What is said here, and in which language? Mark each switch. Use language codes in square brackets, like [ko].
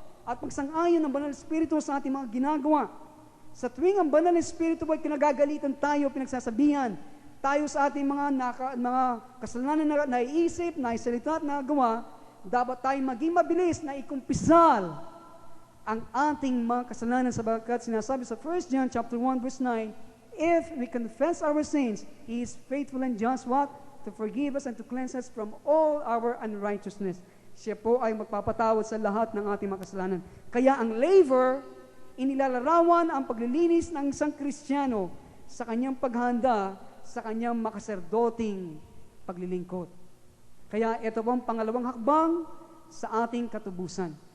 [tl] at pagsang-ayon ng Banal na Espiritu sa ating mga ginagawa. Sa tuwing ang Banal na Espiritu ay kinagagalitan tayo, pinagsasabihan tayo sa ating mga kasalanan na naiisip, naisalita at nagawa, dapat tayo maging mabilis na ikumpisal ang ating mga kasalanan sapagkat sinasabi sa 1 John chapter 1 verse 9, [en] if we confess our sins, He is faithful and just what? To forgive us and to cleanse us from all our unrighteousness. [tl] Siya po ay magpapatawad sa lahat ng ating mga kasalanan. Kaya ang laver, inilalarawan ang paglilinis ng isang Kristiyano sa kanyang paghanda sa kanyang makaserdoting paglilingkod. Kaya ito po ang pangalawang hakbang sa ating katubusan.